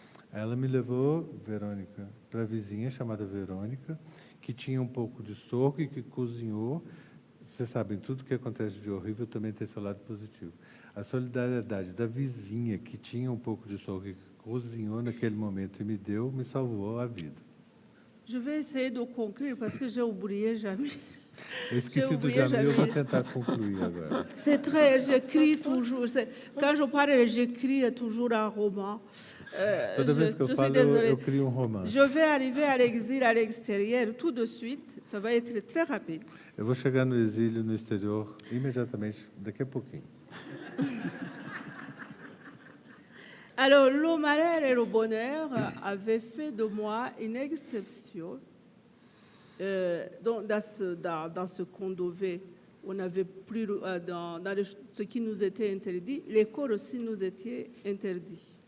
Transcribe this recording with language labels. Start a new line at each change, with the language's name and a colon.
Portuguese: Ela me levou, Verônica, para a vizinha chamada Verônica, que tinha um pouco de sorgo e que cozinhou. Vocês sabem, tudo que acontece de horrível também tem seu lado positivo. A solidariedade da vizinha que tinha um pouco de sorgo e que cozinhou naquele momento e me salvou a vida.
French: Je vais essayer de conclure parce que j'ai oublié Jamil.
Portuguese: Eu esqueci do Jamil, eu vou tentar concluir agora.
French: J'écris toujours. Quand je parle, j'écris toujours un roman.
Portuguese: Toda vez que eu falo, eu crio romance.
French: Je vais arriver à l'exil à l'extérieur tout de suite. Ça va être très rapide.
Portuguese: Eu vou chegar no exílio, no exterior, imediatamente, daqui a pouquinho.
French: Alors, le malheur et le bonheur avaient fait de moi une exception. Donc, dans ce qu'on devait, on n'avait plus, dans ce qui nous était interdit, l'école aussi nous était interdit.